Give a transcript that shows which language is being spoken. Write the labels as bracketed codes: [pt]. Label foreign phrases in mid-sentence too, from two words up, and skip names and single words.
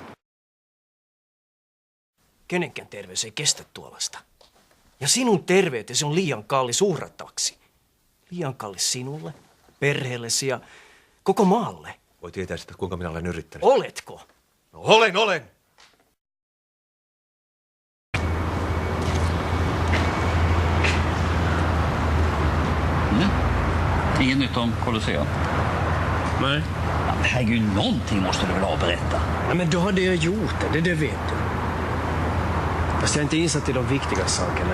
[fi] Kenenkään terveys ei kestä tuollaista. Ja sinun terveytesi on liian kallis uhrattavaksi. Liian kallis sinulle, perheellesi ja koko maalle. Voi tietää sitä, kuinka minä olen yrittänyt. Oletko? No, olen! [sv] Inget nytt om Colosseum? Nej. Ja, men herregud, någonting måste du väl ha att berätta? Ja, men då hade jag gjort det vet du. Fast jag är inte insatt i de viktiga sakerna.